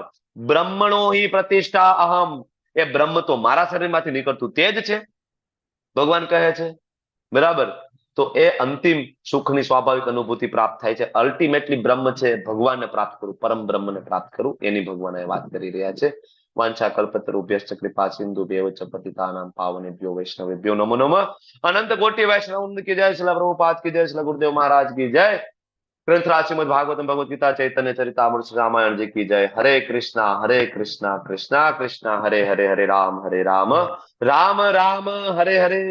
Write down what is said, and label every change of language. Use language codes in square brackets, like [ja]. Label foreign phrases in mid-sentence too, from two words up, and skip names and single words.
[sa] બ્રહ્મણો હિ પ્રતિષ્ઠા અહમ. [gu] એ બ્રહ્મ તો મારા શરીરમાંથી નીકળતું તેજ છે, ભગવાન કહે છે. બરાબર. તો એ અંતિમ સુખની સ્વાભાવિક અનુભૂતિ પ્રાપ્ત થાય છે. અલ્ટિમેટલી બ્રહ્મ છે, ભગવાનને પ્રાપ્ત કરું, પરમ બ્રહ્મને પ્રાપ્ત કરું, એની ભગવાન વાત કરી રહ્યા છે. વાંછા કલ્પતરુભ્યશ્ચ કૃપા સિંધુભ્યૈવ ચ પતિતાનાં પાવનેભ્યો વૈષ્ણવેભ્યો નમો નમઃ. [hi] अनंत कोटि वैष्णव की जय. श्रील प्रभुपाद की जय. श्रील गुरुदेव महाराज की जय. ग्रंथराज श्रीमद भागवतम भगवद गीता चैतन्य चरितामृत रामायण जी की जय. [sa] હરે કૃષ્ણ કૃષ્ણ કૃષ્ણ હરે હરે, હરે રામ રામ રામ હરે હરે.